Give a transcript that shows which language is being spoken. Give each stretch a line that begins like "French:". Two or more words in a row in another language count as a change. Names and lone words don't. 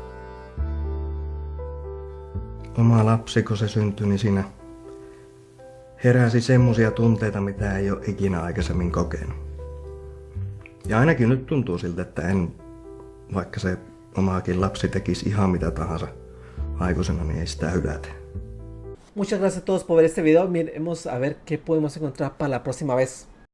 Finnish: Oma lapsi, kun se syntyi, niin siinä heräsi semmosia tunteita, mitä ei ole ikinä aikaisemmin kokenut. Ja ainakin nyt tuntuu siltä, että vaikka se omaakin lapsi tekisi ihan mitä tahansa aikuisena, niin ei sitä hylätä.
Spanish: Muchas gracias a todos por ver este video. Miremos a ver qué podemos encontrar para la próxima vez.